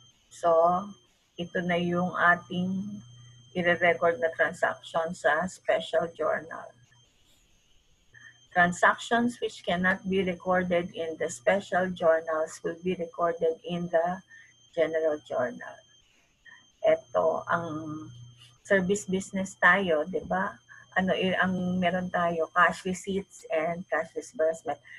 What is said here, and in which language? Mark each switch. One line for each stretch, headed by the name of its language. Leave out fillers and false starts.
Filipino: So, ito na yung ating i-record na transaction sa special journal.
English: Transactions which cannot be recorded in the special journals will be recorded in the general journal.
Filipino: Ito, ang service business tayo, di ba? Ano ang meron tayo?
English: Cash receipts and cash disbursement.